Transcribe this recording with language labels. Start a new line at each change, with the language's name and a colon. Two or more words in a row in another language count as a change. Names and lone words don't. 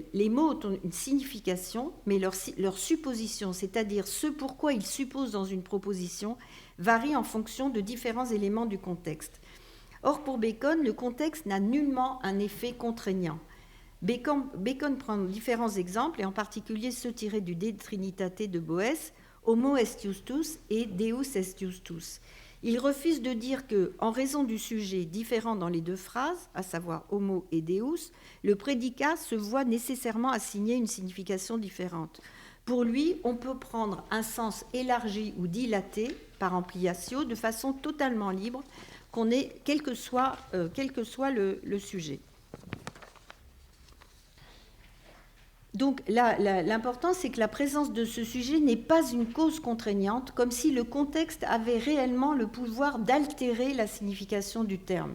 French: Les mots ont une signification, mais leur supposition, c'est-à-dire ce pourquoi ils supposent dans une proposition, varie en fonction de différents éléments du contexte. Or, pour Bacon, le contexte n'a nullement un effet contraignant. Bacon prend différents exemples, et en particulier ceux tirés du De Trinitate de Boès,
Latin: Homo est justus et Deus est justus.
French: Il refuse de dire que, en raison du sujet différent dans les deux phrases, à savoir
Latin: homo et deus,
French: le prédicat se voit nécessairement assigner une signification différente. Pour lui, on peut prendre un sens élargi ou dilaté par ampliatio de façon totalement libre, quel que soit le sujet. Donc l'important, c'est que la présence de ce sujet n'est pas une cause contraignante, comme si le contexte avait réellement le pouvoir d'altérer la signification du terme.